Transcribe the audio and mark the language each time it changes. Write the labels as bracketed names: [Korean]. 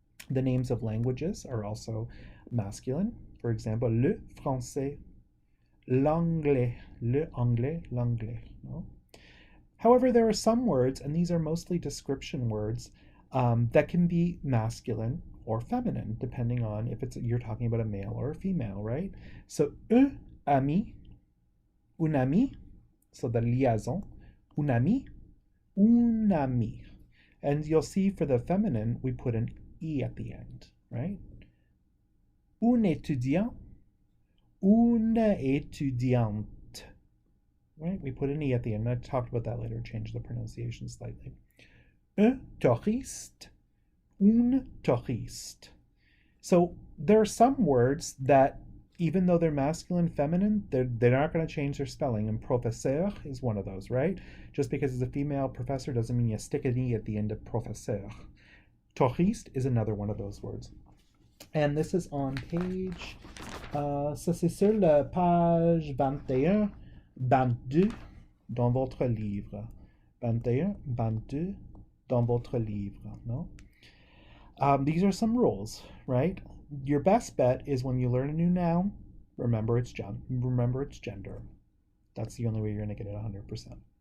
[English] The names of languages are also masculine. For example, [French] le français, l'anglais, le anglais, l'anglais. [English] No? However, there are some words, and these are mostly description words, that can be masculine or feminine, depending on if you're talking about a male or a female, right? [French] So, un ami, [English] so the liaison, [French] un ami, une amie. [English] And you'll see for the feminine, we put an E at the end, right? [French] Un étudiant, une étudiante. [English] Right? We put an E at the end. I talked about that later, change the pronunciation slightly. [French] Un touriste, une touriste. [English] So there are some words that, even though they're masculine, feminine, they're not going to change their spelling. And professeur is one of those, right? Just because it's a female professor doesn't mean you stick an E at the end of professeur. Touriste is another one of those words. And this is on page, [French] ça c'est sur la page 21, 22 dans votre livre. 21, 22 dans votre livre, no? [English] These are some rules, right? Your best bet is when you learn a new noun, remember its gender. That's the only way you're going to get it 100%.